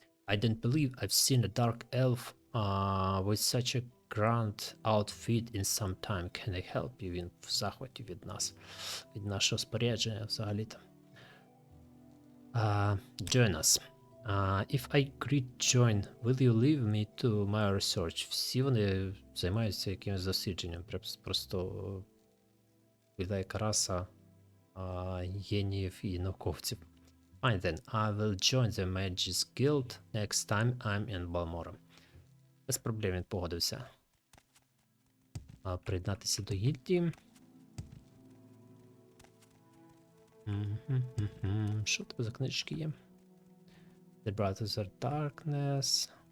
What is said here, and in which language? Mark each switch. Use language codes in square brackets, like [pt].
[en] I don't believe I've seen a dark elf with such a grand outfit in some time. Can I help you? [uk] Він в захваті від нас. Від нашого спорядження взагалі-то. [en] Join us. If I agree to join, will you leave me to my research? [uk] Всі вони займаються якимось дослідженням. Просто віддає раса геніїв і науковців. [en] Fine then, I will join the Mages Guild next time I'm in Balmora. [uk] Без проблем він погодився. Приєднатися до гільдії. Що в тебе за книжки є? The Brothers of Darkness.